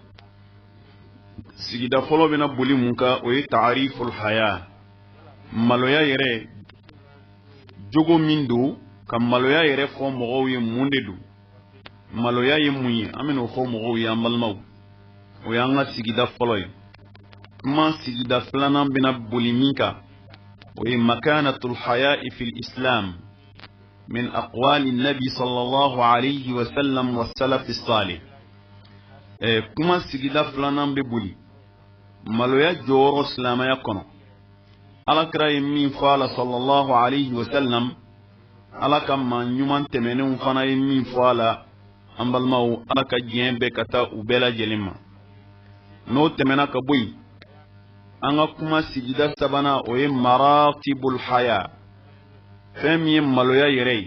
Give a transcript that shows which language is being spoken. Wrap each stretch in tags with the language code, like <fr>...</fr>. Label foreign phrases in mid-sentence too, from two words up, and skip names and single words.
<bm>Sigida fɔlɔ bɛna boli mun kan o ye</bm> <ar>تعريف الحياء,</ar> <bm>maloya yɛrɛ jogo min don, ka maloya yɛrɛ fɔ mɔgɔw ye mun de don, maloya ye mun ye, an bɛna o fɔ mɔgɔw ye an balimaw. O y'an ka sigida fɔlɔ ye. Kuma sigida filanan bɛna boli min kan o ye</bm> <ar>مكانة الحياء في الإسلام من أقوال النبي صلى الله عليه وسلم والسلف الصالح.</ar> <bm>Kuma sigida filanan bɛ boli maloya jɔyɔrɔ silamɛya kɔnɔ. Alakira ye min fɔ a la</bm> <ar>صلى الله عليه وسلم,</ar> <bm>ala ka maa ɲuman tɛmɛnenw fana ye min fɔ a la, an balimaw, ala ka diɲɛ bɛɛ ka taa u bɛɛ lajɛlen ma. N'o tɛmɛna ka bɔ yen, an ka kuma sigida sabanan o ye</bm> <ar>مراتب الحياء,</ar> <bm>fɛn min ye maloya yɛrɛ ye.</bm>